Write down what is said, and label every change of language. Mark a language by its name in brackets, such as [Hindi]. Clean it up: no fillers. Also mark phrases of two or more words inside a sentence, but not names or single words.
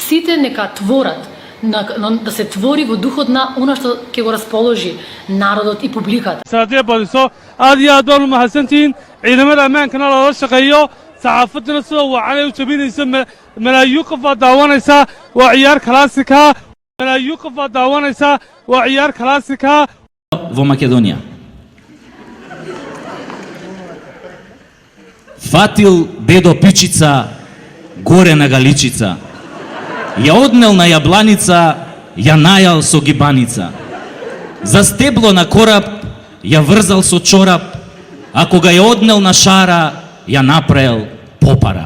[Macedonian] Сите нека творат, да се твори во духот на она што ќе го расположи народот и публиката. [Somali] saadiya badiso aad iyo aad baan u mahadsantihiin ciidamada ammaankana lala shaqeeyo saxaafadana sida wacanay u jabinaysa malaayiin qof baad daawanaysaa waa ciyaar kalaasika malaayiin qof baad daawanaysaa waa ciyaar kalaasika [Macedonian] во Македонија. Фатил дедо пичица горе на галичица. Ја однел на јабланица, ја најал со гибаница. За стебло на кораб ја врзал со чорап, а кога ја однел на шара, ја направил попара.